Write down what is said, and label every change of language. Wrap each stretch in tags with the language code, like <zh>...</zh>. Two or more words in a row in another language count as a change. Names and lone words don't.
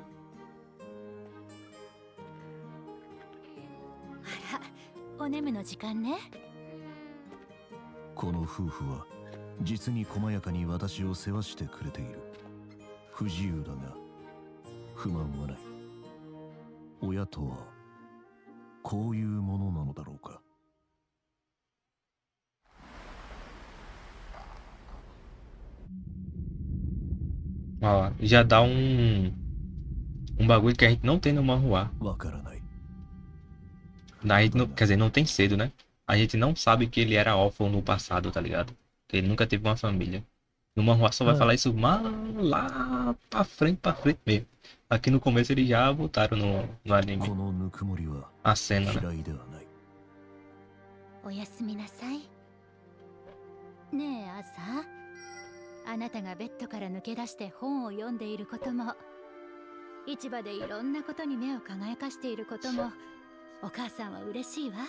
<ja>あら、お眠の時間ね。この夫婦は実に細やかに私を世話してくれている。不自由だが不満はない。親とはこういうものなのだろうか。</ja> <pt>Ó, já dá um bagulho que a gente não tem no manhwa.</pt> <ja>わからない。</ja> <pt>A gente não, quer dizer, não tem cedo, né? A gente não sabe que ele era órfão no passado, tá ligado? Que ele nunca teve uma família. No manhwa só vai falar isso lá pra frente mesmo. Aqui no começo eles já botaram no anime</pt> <ja>このぬくもりは</ja> <pt>a cena, né?</pt> <ja>嫌いではない。おやすみなさい。ねえアーサー、あなたがベッドから抜け出して本を読んでいることも、市場でいろんなことに目を輝かしていることも、お母さんは嬉しいわ。</ja>